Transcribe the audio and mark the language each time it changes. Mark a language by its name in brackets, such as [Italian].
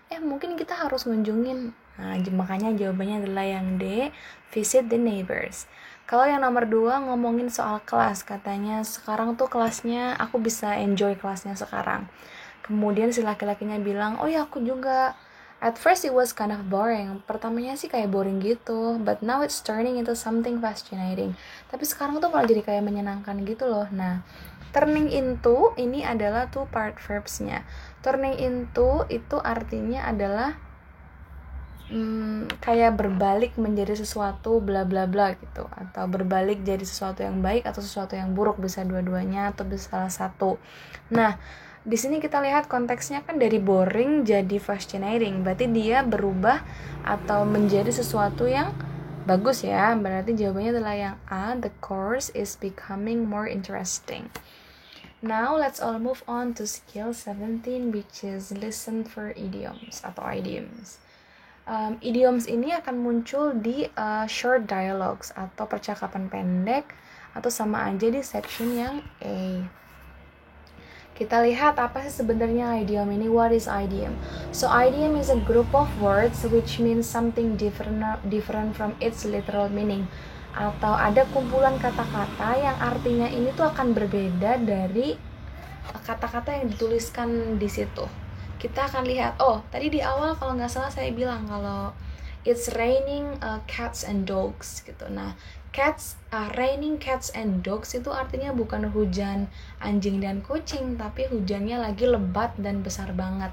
[Indonesian] Mungkin kita harus ngunjungin. Nah, makanya jawabannya adalah yang D, [English] visit the neighbors. [Indonesian] Kalau yang nomor 2 ngomongin soal kelas, katanya sekarang tuh kelasnya, aku bisa enjoy kelasnya sekarang. Kemudian si laki-lakinya bilang, oh ya aku juga. [English] At first it was kind of boring. [Indonesian] Pertamanya sih kayak boring gitu, [English] but now it's turning into something fascinating. [Indonesian] Tapi sekarang tuh malah jadi kayak menyenangkan gitu loh. Nah, turning into ini adalah two part verbs-nya. Turning into itu artinya adalah kayak berbalik menjadi sesuatu bla bla bla gitu, atau berbalik jadi sesuatu yang baik atau sesuatu yang buruk, bisa dua-duanya atau bisa salah satu. Nah, di sini kita lihat konteksnya kan dari boring jadi fascinating, berarti dia berubah atau menjadi sesuatu yang bagus ya. Berarti jawabannya adalah yang A, [English] the course is becoming more interesting. Now let's all move on to skill 17, which is listen for idioms atau idioms. [Indonesian] Idioms ini akan muncul di short dialogues atau percakapan pendek, atau sama aja di section yang A. Kita lihat apa sih sebenarnya idiom ini. [English] What is idiom? So idiom is a group of words which means something different from its literal meaning. [Indonesian] Atau ada kumpulan kata-kata yang artinya ini tuh akan berbeda dari kata-kata yang dituliskan di situ. Kita akan lihat, tadi di awal kalau nggak salah saya bilang kalau [English] it's raining cats and dogs [Indonesian] gitu. Nah, [English] raining cats and dogs [Indonesian] itu artinya bukan hujan anjing dan kucing, tapi hujannya lagi lebat dan besar banget.